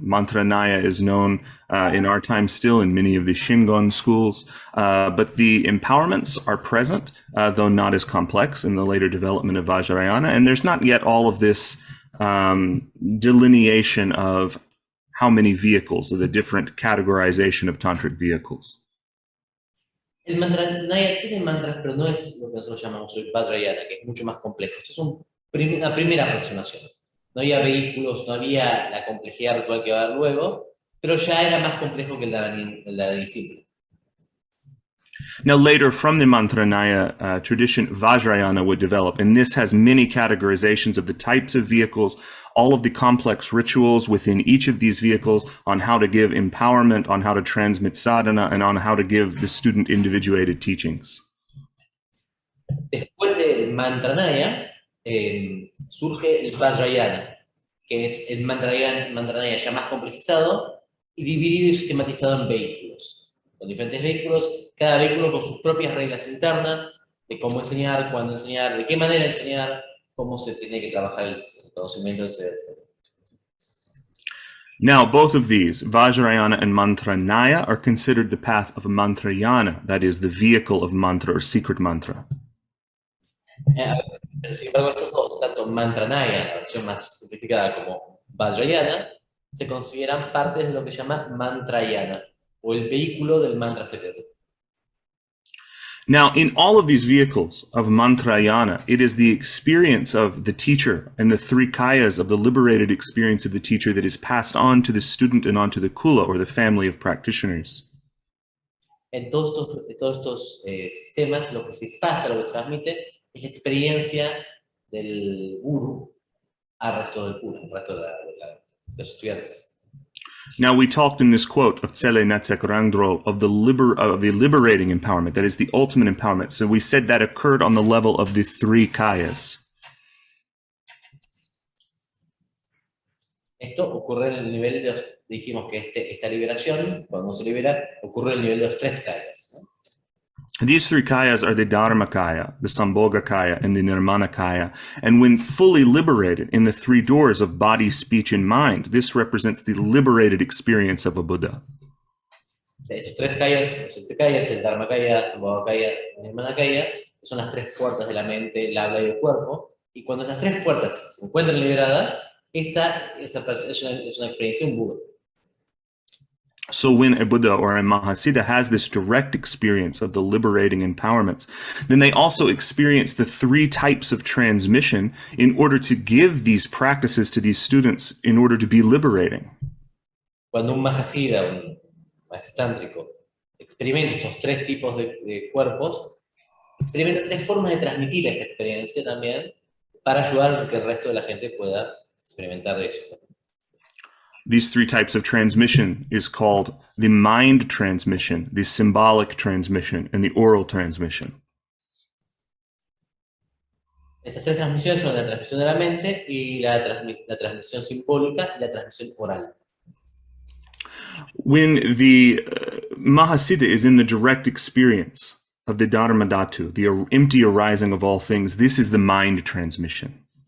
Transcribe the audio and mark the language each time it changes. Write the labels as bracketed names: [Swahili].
[English] Mantranaya is known in our time still in many of the Shingon schools, but the empowerments are present, though not as complex in the later development of Vajrayana, and there's not yet all of this delineation of how many vehicles, or the different categorization of tantric vehicles. [Spanish] El mantranaya tiene mantras, pero no es lo que nosotros llamamos hoy Vajrayana, que es mucho más complejo. Esto es una primera aproximación. No había vehículos, no había la complejidad ritual que va a haber luego, pero ya era más complejo que el Dharani simple. [English] Now later, from the Mantranaya tradition, Vajrayana would develop, and this has many categorizations of the types of vehicles, all of the complex rituals within each of these vehicles, on how to give empowerment, on how to transmit sadhana, and on how to give the student individuated teachings. [Spanish] Después del Mantranaya, surge el Vajrayana, que es el Mantranaya ya más complejizado y dividido y sistematizado en vehículos. Con diferentes vehículos, cada vehículo con sus propias reglas internas de cómo enseñar, cuándo enseñar, de qué manera enseñar, cómo se tiene que trabajar el conocimiento, etc. [English] Now, both of these, Vajrayana and Mantranaya, are considered the path of Mantrayana, that is, the vehicle of mantra or secret mantra. [Spanish] Pero sin embargo, estos dos, tanto Mantranaya, la versión más simplificada, como Vajrayana, se consideran partes de lo que se llama Mantrayana, o el vehículo del mantra secreto. [English] Now, in all of these vehicles of Mantrayana, it is the experience of the teacher and the 3 kayas of the liberated experience of the teacher that is passed on to the student and on to the kula, or the family of practitioners. [Spanish] En todos estos sistemas, lo que se pasa, lo que se transmite, es la experiencia del guru al resto del kula, al resto de los estudiantes. [English] Now, we talked in this quote of Tsele Natsek Rangdrol of the liberating empowerment, that is the ultimate empowerment. So we said that occurred on the level of the three kayas. [Spanish] Esto ocurre en el nivel de, dijimos que esta liberación, cuando se libera, ocurre en el nivel de los tres kayas, ¿no? [English] These three kayas are the Dharmakaya, the Sambhogakaya, and the Nirmanakaya. And when fully liberated in the three doors of body, speech, and mind, this represents the liberated experience of a Buddha. [Spanish] Estos tres kayas, los kayas, el Dharmakaya, el Sambhogakaya, el Nirmanakaya, son las tres puertas de la mente, el habla y el cuerpo. Y cuando esas tres puertas se encuentran liberadas, esa es una experiencia, un Buda. [English] So when a Buddha or a Mahasiddha has this direct experience of the liberating empowerments, then they also experience the three types of transmission in order to give these practices to these students in order to be liberating. [Spanish] Cuando un Mahasiddha, un maestro tántrico, experimenta estos tres tipos de cuerpos, experimenta tres formas de transmitir esta experiencia también para ayudar a que el resto de la gente pueda experimentar eso. [English] These three types of transmission is called the mind transmission, the symbolic transmission, and the oral transmission. [Spanish] Estas tres transmisiones son la transmisión de la mente y la transmisión simbólica y la transmisión oral. [English] When the Mahasiddha is in the direct experience of the Dharmadhatu, the empty arising of all things, this is the mind transmission.